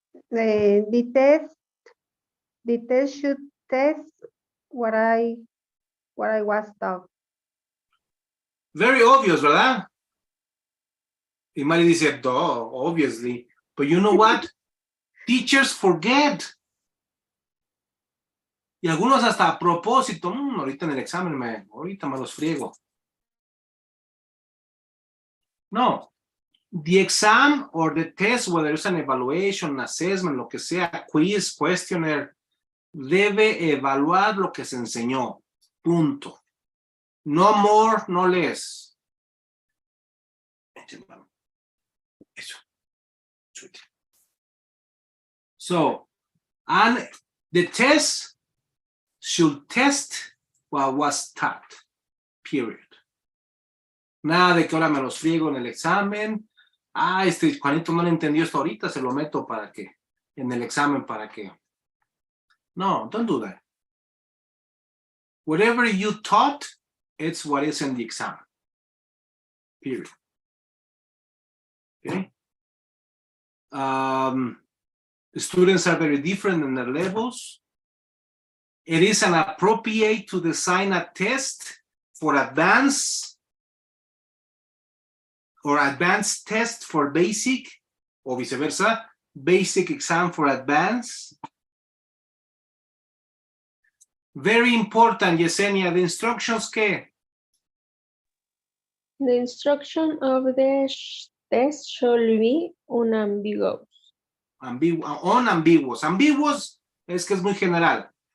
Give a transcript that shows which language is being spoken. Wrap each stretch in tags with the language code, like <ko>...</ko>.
<en>The test should test what I was taught. Very obvious, ¿verdad?</en> <es>Y Mari dice, duh, obviously.</es> <en>But you know what? Teachers forget.</en> <es>Y algunos hasta a propósito, ahorita en el examen, ahorita me los friego.</es> <en>No. The exam or the test, whether it's an evaluation, an assessment,</en> <es>lo que sea,</es> <en>quiz, questionnaire,</en> <es>debe evaluar lo que se enseñó. Punto.</es> <en>No more, no less.</en> <es>Eso.</es> <en>So, and the test should test what was taught, period.</en> <es>Nada de que ahora me los friego en el examen. Juanito no le entendió esto ahorita, se lo meto para que, en el examen para que.</es> <en>No, don't do that. Whatever you taught, it's what is in the exam. Period. Okay? Students are very different in their levels. It is inappropriate to design a test for advanced or advanced test for basic, or vice versa, basic exam for advanced. Very important, Yesenia, the instructions, ¿qué? The instruction of the test should be unambiguous. Unambiguous.</en> <es>Ambiguous es que es muy general.</es>